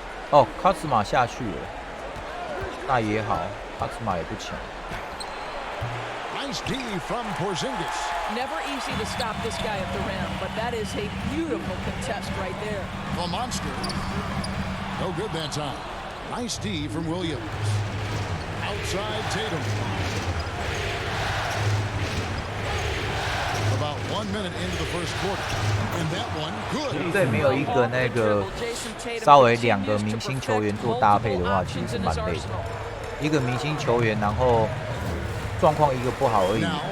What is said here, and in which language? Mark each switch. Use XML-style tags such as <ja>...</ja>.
<zh>哦，卡兹马下去了，那也好，卡兹马也不强。</zh> <en>Nice D from Porzingis. Never easy to stop this guy at the rim, but that is a beautiful contest right there. The monster. No good that time. Nice D from Williams. Outside Tatum. About 1 minute into the first quarter. And that one, good.</en> <zh>队没有一个那个稍微2个明星球员做搭配的话，其实是蛮累的。一个明星球员，然后状况一个不好而已，</zh>